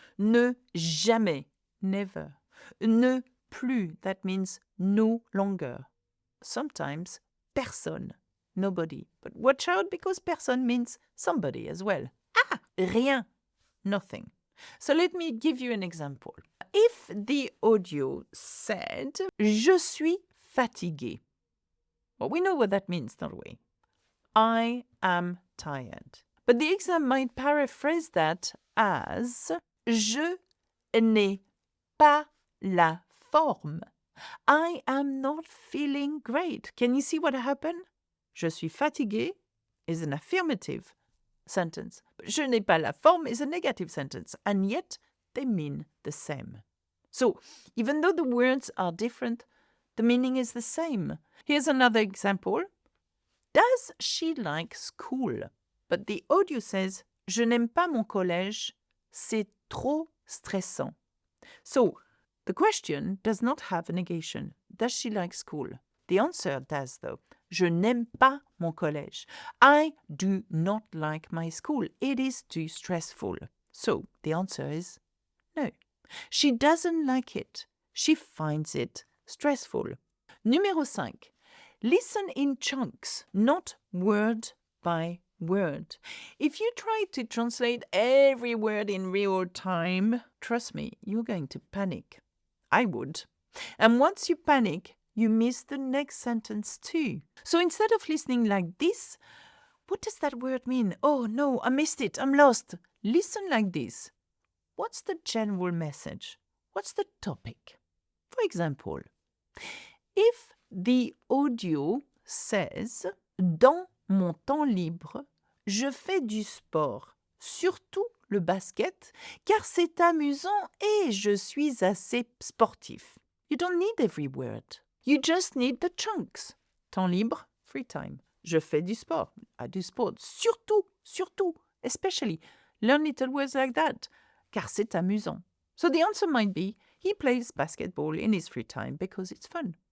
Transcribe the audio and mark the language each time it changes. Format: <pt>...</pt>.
<en>Ne jamais, never. Ne plus, that means no longer. Sometimes personne, nobody. But watch out because personne means somebody as well. Ah, rien, nothing. So let me give you an example. If the audio said,</en> <fr>je suis fatigué.</fr> <en>Well, we know what that means, don't we? I am tired. But the exam might paraphrase that as,</en> <fr>je n'ai pas la forme.</fr> <en>I am not feeling great. Can you see what happened?</en> <fr>Je suis fatigué</fr> <en>is an affirmative sentence.</en> <fr>Je n'ai pas la forme</fr> <en>is a negative sentence. And yet, they mean the same. So, even though the words are different, the meaning is the same. Here's another example. Does she like school? But the audio says,</en> <fr>je n'aime pas mon collège, c'est trop stressant.</fr> <en>So, the question does not have a negation. Does she like school? The answer does, though.</en> <fr>Je n'aime pas mon collège.</fr> <en>I do not like my school. It is too stressful. So, the answer is no. She doesn't like it. She finds it stressful. Numéro 5. Listen in chunks, not word by word. If you try to translate every word in real time, trust me, you're going to panic. I would. And once you panic, you miss the next sentence too. So instead of listening like this, what does that word mean? Oh no, I missed it, I'm lost. Listen like this. What's the general message? What's the topic? For example, if the audio says</en> <fr>« Dans mon temps libre, je fais du sport, surtout le basket, car c'est amusant et je suis assez sportif. »</fr> <en>You don't need every word. You just need the chunks.</en> <fr>Temps libre,</fr> <en>free time.</en> <fr>Je fais du sport.</fr> <en>I do sport.</en> <fr>Surtout, surtout, especially.</fr> <en>Learn little words like that.</en> <fr>Car c'est amusant.</fr> <en>So the answer might be, he plays basketball in his free time because it's fun.</en>